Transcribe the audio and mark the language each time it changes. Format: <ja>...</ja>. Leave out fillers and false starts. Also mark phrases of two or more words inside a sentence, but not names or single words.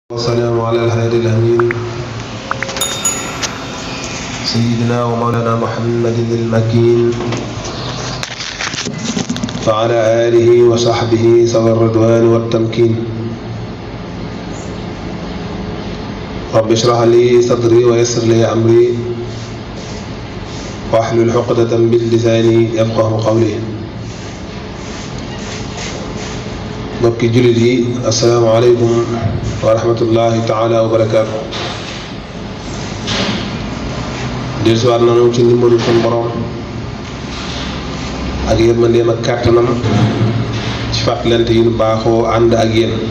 <ar>والسلام على الهادي الأمين سيدنا ومولانا محمد المكين وعلى آله وصحبه ذوي الرضوان والتمكين. رب اشرح لي صدري ويسر لي أمري واحلل عقدة من لساني يفقه قولي.</ar> <wo>mbokki jullit yi</wo> <ar>السلام عليكم ورحمة الله تعالى وبركاته.</ar> <wo>dellusiwaat nañu ci ndimbalu sunu borom ak yërmandeem ak kàttanam ci fàttalante yi nu baaxoo ànd ak yéen.</wo>